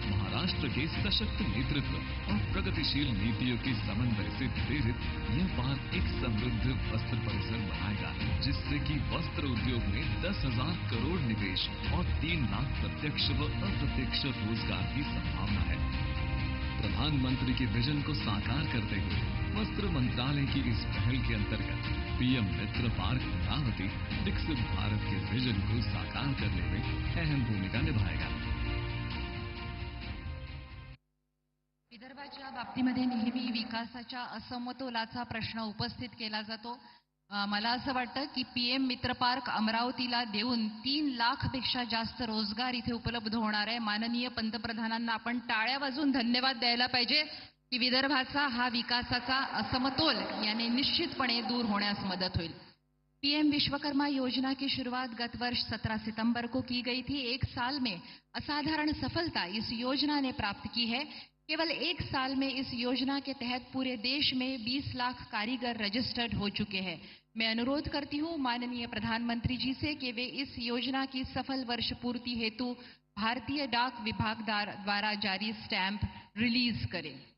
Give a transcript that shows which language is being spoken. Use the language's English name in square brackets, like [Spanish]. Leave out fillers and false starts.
[Hindi] महाराष्ट्र के सशक्त नेतृत्व और प्रगतिशील नीतियों के समन्वय से प्रेरित यह पार्क एक समृद्ध वस्त्र परिसर बनाएगा, जिससे कि वस्त्र उद्योग में 10,000 करोड़ निवेश और 3 लाख प्रत्यक्ष व अप्रत्यक्ष रोजगार की संभावना है। प्रधानमंत्री के विजन को साकार करते हुए वस्त्र मंत्रालय की इस पहल के अंतर्गत पीएम मित्र पार्क अमरावती विकसित भारत के विजन को साकार करने में अहम भूमिका निभाएगा। [Marathi] विदर्भाच्या बाबतीमध्ये नेहमी विकासाच्या असमतोलाचा प्रश्न उपस्थित केला जातो। मला असं वाटतं की पीएम मित्र पार्क अमरावतीला देऊन 3 लाखपेक्षा जास्त रोजगार इथे उपलब्ध होणार आहे। माननीय पंतप्रधानांना आपण टाळ्या वाजवून धन्यवाद द्यायला पाहिजे की विदर्भाचा हा विकासाचा असमतोल याने निश्चितपणे दूर होण्यास मदत होईल। [Hindi] पीएम विश्वकर्मा योजना की शुरुआत गत वर्ष 17 सितंबर को की गई थी। 1 साल में असाधारण सफलता इस योजना ने प्राप्त की है। केवल 1 साल में इस योजना के तहत पूरे देश में 20 लाख कारीगर रजिस्टर्ड हो चुके हैं। मैं अनुरोध करती हूं माननीय प्रधानमंत्री जी से कि वे इस योजना की सफल वर्ष पूर्ति हेतु भारतीय डाक विभाग द्वारा जारी स्टैंप रिलीज करें।